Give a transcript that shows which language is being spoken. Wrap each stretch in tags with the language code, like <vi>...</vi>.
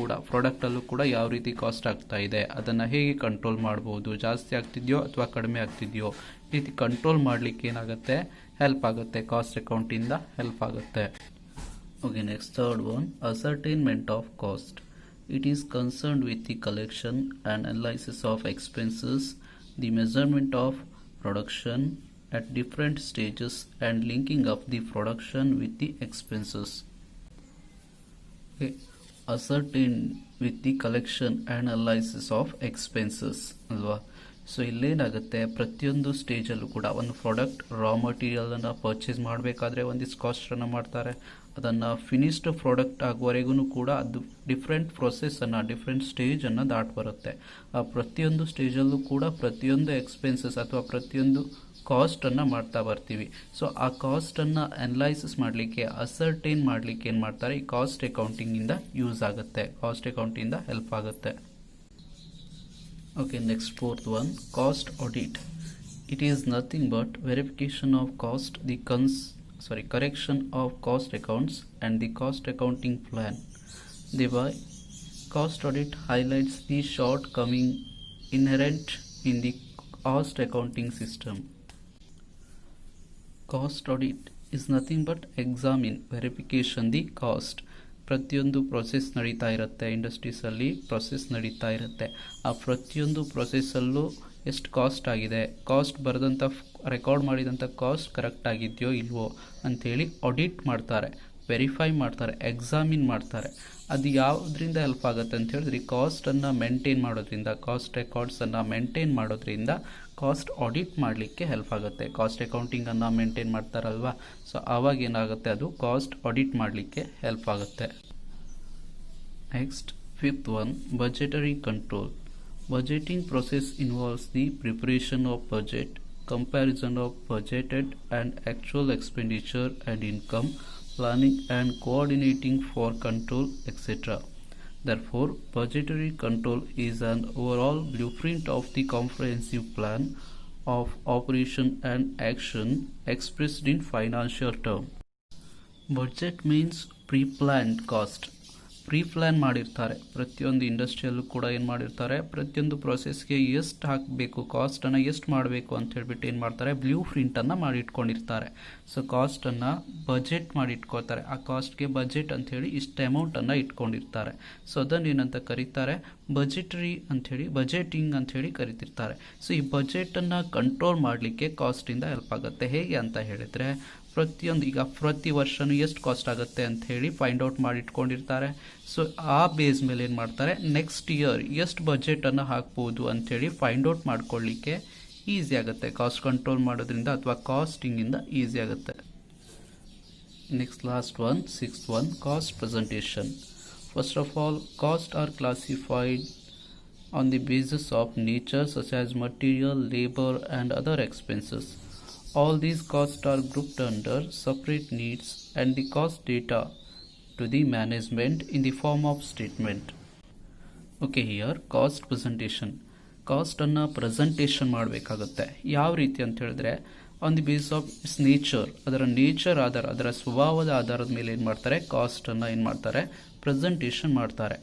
<kn>ಪ್ರಾಡಕ್ಟಲ್ಲೂ ಕೂಡ ಯಾವ ರೀತಿ ಕಾಸ್ಟ್ ಆಗ್ತಾ ಇದೆ, ಅದನ್ನು ಹೇಗೆ ಕಂಟ್ರೋಲ್ ಮಾಡ್ಬೋದು, ಜಾಸ್ತಿ ಆಗ್ತಿದೆಯೋ ಅಥವಾ ಕಡಿಮೆ ಆಗ್ತಿದೆಯೋ, ಈ ರೀತಿ ಕಂಟ್ರೋಲ್ ಮಾಡಲಿಕ್ಕೆ ಏನಾಗುತ್ತೆ, ಹೆಲ್ಪ್ ಆಗುತ್ತೆ, ಕಾಸ್ಟ್ ಅಕೌಂಟಿಂದ ಹೆಲ್ಪ್ ಆಗುತ್ತೆ.</kn> <en>Okay, next third one, ascertainment of cost. It is concerned with the collection and analysis of expenses, the measurement of production at different stages and linking up the production with the expenses. Okay. Ascertain with the collection and analysis of expenses</en> <kn>ಅಲ್ವಾ. So ಇಲ್ಲೇನಾಗುತ್ತೆ, ಪ್ರತಿಯೊಂದು ಸ್ಟೇಜಲ್ಲೂ ಕೂಡ ಒಂದು product ರಾ ಮಟೀರಿಯಲನ್ನು purchase ಮಾಡಬೇಕಾದ್ರೆ ಒಂದಿಷ್ಟು ಕಾಸ್ಟನ್ನು ಮಾಡ್ತಾರೆ. ಅದನ್ನು finished product ಆಗುವವರೆಗೂ ಕೂಡ ಅದು ಡಿಫ್ರೆಂಟ್ ಪ್ರೊಸೆಸ್ಸನ್ನು, ಡಿಫ್ರೆಂಟ್ ಸ್ಟೇಜನ್ನು ದಾಟ್ ಬರುತ್ತೆ. ಆ ಪ್ರತಿಯೊಂದು ಸ್ಟೇಜಲ್ಲೂ ಕೂಡ ಪ್ರತಿಯೊಂದು ಎಕ್ಸ್ಪೆನ್ಸಸ್ ಅಥವಾ ಪ್ರತಿಯೊಂದು ಕಾಸ್ಟನ್ನು ಮಾಡ್ತಾ ಬರ್ತೀವಿ. ಸೊ ಆ ಕಾಸ್ಟನ್ನು ಅನಲೈಸಿಸ್ ಮಾಡಲಿಕ್ಕೆ, ಅಸರ್ಟೈನ್ ಮಾಡಲಿಕ್ಕೆ ಏನು ಮಾಡ್ತಾರೆ, ಈ ಕಾಸ್ಟ್ ಅಕೌಂಟಿಂಗಿಂದ ಯೂಸ್ ಆಗುತ್ತೆ, ಕಾಸ್ಟ್ ಅಕೌಂಟಿಂದ ಹೆಲ್ಪ್ ಆಗುತ್ತೆ.</kn> <en>Okay, next fourth one, cost audit. It is nothing but verification of cost, correction of cost accounts and the cost accounting plan. Thereby, cost audit highlights the shortcoming inherent in the cost accounting system. Cost audit is nothing but examine, verification the cost.</en> <kn>ಪ್ರತಿಯೊಂದು process ನಡೀತಾ ಇರುತ್ತೆ, ಇಂಡಸ್ಟ್ರೀಸಲ್ಲಿ process ನಡೀತಾ ಇರುತ್ತೆ. ಆ ಪ್ರತಿಯೊಂದು ಪ್ರೊಸೆಸ್ಸಲ್ಲೂ ಎಷ್ಟು cost ಆಗಿದೆ, cost ಬರೆದಂಥ ರೆಕಾರ್ಡ್ ಮಾಡಿದಂಥ ಕಾಸ್ಟ್ ಕರೆಕ್ಟ್ ಆಗಿದೆಯೋ ಇಲ್ವೋ ಅಂಥೇಳಿ ಆಡಿಟ್ ಮಾಡ್ತಾರೆ, ವೆರಿಫೈ ಮಾಡ್ತಾರೆ, ಎಕ್ಸಾಮಿನ್ ಮಾಡ್ತಾರೆ. ಅದು ಯಾವುದರಿಂದ ಹೆಲ್ಪ್ ಆಗುತ್ತೆ ಅಂತ ಹೇಳಿದ್ರೆ ಕಾಸ್ಟನ್ನು ಮೇಂಟೈನ್ ಮಾಡೋದ್ರಿಂದ, ಕಾಸ್ಟ್ ರೆಕಾರ್ಡ್ಸನ್ನು ಮೇಂಟೈನ್ ಮಾಡೋದ್ರಿಂದ ಕಾಸ್ಟ್ ಆಡಿಟ್ ಮಾಡಲಿಕ್ಕೆ ಹೆಲ್ಪ್ ಆಗುತ್ತೆ. ಕಾಸ್ಟ್ ಅಕೌಂಟಿಂಗನ್ನು ಮೇಂಟೈನ್ ಮಾಡ್ತಾರಲ್ವ, ಸೊ ಆವಾಗ ಏನಾಗುತ್ತೆ, ಅದು ಕಾಸ್ಟ್ ಆಡಿಟ್ ಮಾಡಲಿಕ್ಕೆ ಹೆಲ್ಪ್ ಆಗುತ್ತೆ.</kn> <en>Next fifth one, budgetary control. Budgeting process involves the preparation of budget, comparison of budgeted and actual expenditure and income, planning and coordinating for control, etc. Therefore, budgetary control is an overall blueprint of the comprehensive plan of operation and action expressed in financial terms. Budget means pre-planned cost.</en> <kn>Plan ಮಾಡಿರ್ತಾರೆ. ಪ್ರತಿಯೊಂದು ಇಂಡಸ್ಟ್ರಿಯಲ್ಲೂ ಕೂಡ ಏನು ಮಾಡಿರ್ತಾರೆ, ಪ್ರತಿಯೊಂದು ಪ್ರೊಸೆಸ್ಗೆ ಎಷ್ಟು ಹಾಕಬೇಕು, ಕಾಸ್ಟನ್ನು ಎಷ್ಟು ಮಾಡಬೇಕು ಅಂತ ಹೇಳ್ಬಿಟ್ಟು ಏನು ಮಾಡ್ತಾರೆ, ಬ್ಲೂ ಪ್ರಿಂಟನ್ನು ಮಾಡಿಟ್ಕೊಂಡಿರ್ತಾರೆ. So ಕಾಸ್ಟನ್ನು budget ಮಾಡಿಟ್ಕೊಳ್ತಾರೆ. ಆ ಕಾಸ್ಟ್ಗೆ ಬಜೆಟ್ ಅಂಥೇಳಿ ಇಷ್ಟು ಅಮೌಂಟನ್ನು ಇಟ್ಕೊಂಡಿರ್ತಾರೆ. ಸೊ ಅದನ್ನು ಏನಂತ ಕರೀತಾರೆ, ಬಜೆಟರಿ ಅಂಥೇಳಿ, ಬಜೆಟಿಂಗ್ ಅಂಥೇಳಿ ಕರಿತಿರ್ತಾರೆ. ಸೊ ಈ ಬಜೆಟನ್ನು ಕಂಟ್ರೋಲ್ ಮಾಡಲಿಕ್ಕೆ ಕಾಸ್ಟಿಂದ ಹೆಲ್ಪ್ ಆಗುತ್ತೆ. ಹೇಗೆ ಅಂತ ಹೇಳಿದರೆ, ಪ್ರತಿಯೊಂದು ಈಗ ಪ್ರತಿ ವರ್ಷವೂ ಎಷ್ಟು ಕಾಸ್ಟ್ ಆಗುತ್ತೆ ಅಂತ ಹೇಳಿ ಫೈಂಡ್ ಔಟ್ ಮಾಡಿ ಇಟ್ಕೊಂಡಿರ್ತಾರೆ. ಸೊ ಆ ಬೇಸ್ ಮೇಲೆ ಏನು ಮಾಡ್ತಾರೆ, ನೆಕ್ಸ್ಟ್ ಇಯರ್ ಎಷ್ಟು ಬಜೆಟನ್ನು ಹಾಕ್ಬೋದು ಅಂಥೇಳಿ ಫೈಂಡ್ ಔಟ್ ಮಾಡ್ಕೊಳ್ಳಿಕ್ಕೆ ಈಸಿ ಆಗುತ್ತೆ. ಕಾಸ್ಟ್ ಕಂಟ್ರೋಲ್ ಮಾಡೋದ್ರಿಂದ ಅಥವಾ ಕಾಸ್ಟಿಂಗಿಂದ ಈಸಿ ಆಗುತ್ತೆ.</kn> <en>Next last one, sixth one, cost presentation. First of all, cost are classified on the basis of nature such as material, labour and other expenses. All these costs are grouped under separate needs and the cost data to the management in the form of statement. Okay, here cost presentation.</en> <kn>ಕಾಸ್ಟನ್ನು presentation ಮಾಡಬೇಕಾಗುತ್ತೆ. ಯಾವ ರೀತಿ ಅಂತ ಹೇಳಿದ್ರೆ,</kn> <en>on the base of its nature,</en> <kn>ಅದರ nature ಆಧಾರ, ಅದರ ಸ್ವಭಾವದ ಆಧಾರದ ಮೇಲೆ ಏನು ಮಾಡ್ತಾರೆ, ಕಾಸ್ಟನ್ನು ಏನು ಮಾಡ್ತಾರೆ, ಪ್ರೆಸೆಂಟೇಷನ್ ಮಾಡ್ತಾರೆ.</kn>